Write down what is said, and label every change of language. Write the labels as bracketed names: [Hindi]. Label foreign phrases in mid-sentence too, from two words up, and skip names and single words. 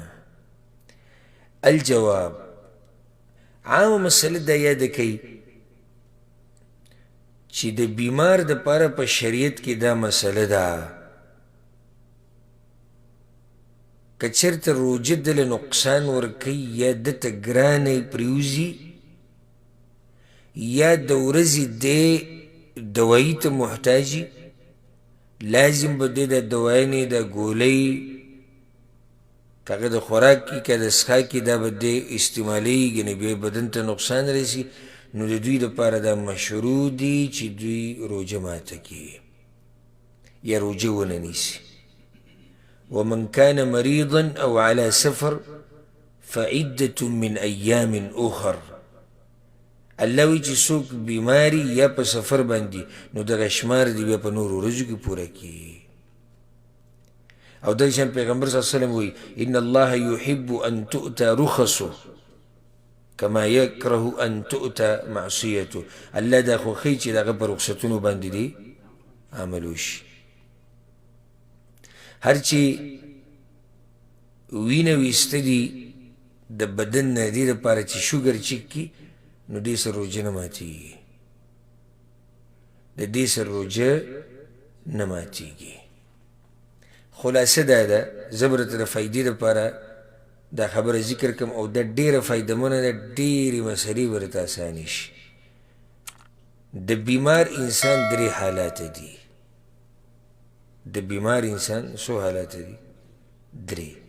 [Pashto] الجواب عامه مسله دا یاده کوي چې د بیمار دپاره په شریعت کې دا مسله ده که چېرته روجه دله نقصان ورکوي یا دته ګرانه پرېوځي یا د ورځې دی دوایي ته محتاجي لازم به دی د دوایانې د ګولۍ که هغه د خوراک کې که د څښاک کې دا به دی استعمالوي ګنې بیا بدن ته نقصان رسي نو د دوی دپاره دا مشروع دي چې دوی روجه ماته کړي یا روجه ونه نیسي [Arabic] ومن كان مريضا او على سفر فعدة من ايام اخر [Pashto] الله وی چې څوک بیماری یا په سفر باندې نو دغه شمار دی بیا په نورو ورځو کې پوره کړي او دغه شان پیغمبر [Arabic] صلی الله علیه وسلم [Pashto] وی [Arabic] ان الله يحب ان تؤتى رخصه كما يكره ان تؤتى معصيته [Pashto] الله دا خوښوي چې دغه په رخصتونو باندې دی عمل وشي هر چې وینه ویسته دي د بدن نه دې دپاره چې شوګر چک کي نو دې سره روجه نه ماتېږي د دې سره روجه نه ماتېږي خلاصه دا ده زه به درته د فایدې دپاره دا خبره ذکر کړم او دا ډېره فایدهمنه ده ډېرې مسلې به درته اسانې شي د بیمار انسان درې حالاته دي د بیمار انسان څو حالات دي درې